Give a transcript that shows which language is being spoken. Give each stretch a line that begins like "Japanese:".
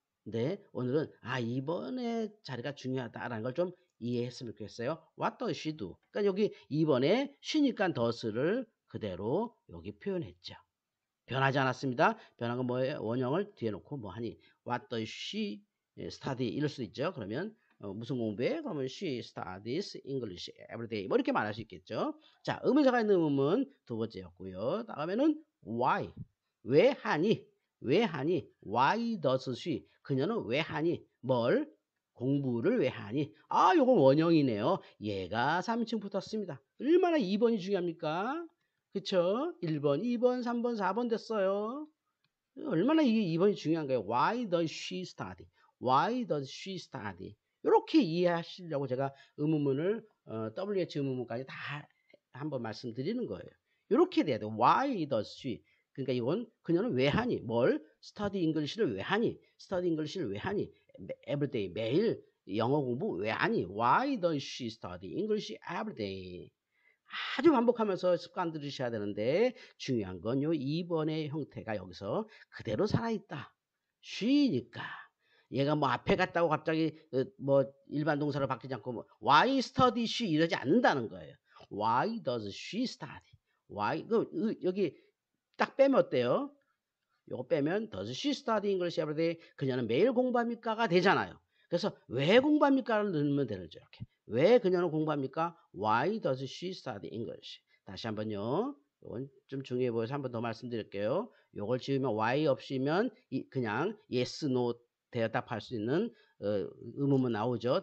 Korean: 근데 오늘은 이번에 자리가 중요하다라는 걸 좀 이해했으면 좋겠어요.
English: What does she do?
Korean: 그러니까 여기 2번에 she니까 does를 그대로 여기 표현했죠. 변하지 않았습니다. 변한 건 뭐예요? 원형을 뒤에 놓고 뭐 하니?
English: What does she study?
Korean: 이럴 수도 있죠. 그러면 무슨 공부해? 그러면
English: she studies English every day.
Korean: 뭐 이렇게 말할 수 있겠죠. 자, 의문사가 있는 의문 두 번째였고요. 다음에는 why? 왜 하니? 왜 하니?
English: Why does she?
Korean: 그녀는 왜 하니? 뭘? 공부를 왜 하니? 요건 원형이네요. 얘가 3층 붙었습니다. 얼마나 2번이 중요합니까? 그쵸? 1번, 2번, 3번, 4번 됐어요. 얼마나 이게 2번이 중요한가요?
English: Why does she study? Why does she study?
Korean: 이렇게 이해하시려고 제가 의문문을 WH 의문문까지 다 한번 말씀드리는 거예요. 이렇게 돼야 돼요.
English: Why does she?
Korean: 그러니까 이건 그녀는 왜 하니? 뭘?
English: study English
Korean: 를 왜 하니? study English를 왜 하니? every day 매일 영어 공부 왜 하니?
English: Why does she study English every day?
Korean: 아주 반복하면서 습관 들으셔야 되는데 중요한 건 요 2번의 형태가 여기서 그대로 살아있다. she니까 얘가 뭐 앞에 갔다고 갑자기 뭐 일반 동사로 바뀌지 않고 뭐
English: why study she
Korean: 이러지 않는다는 거예요.
English: Why does she study?
Korean: Why 여기 딱 빼면 어때요? 요거 빼면
English: does she study English every day?
Korean: 그녀는 매일 공부합니까가 되잖아요. 그래서 왜 공부합니까를 넣으면 되죠. 이렇게. 왜 그녀는 공부합니까?
English: Why does she study English?
Korean: 다시 한번요. 이건 좀 중요해 보여서 한 번 더 말씀드릴게요. 요걸 지으면 why 없이면 그냥 yes, no 대답할 수 있는 의문문 나오죠.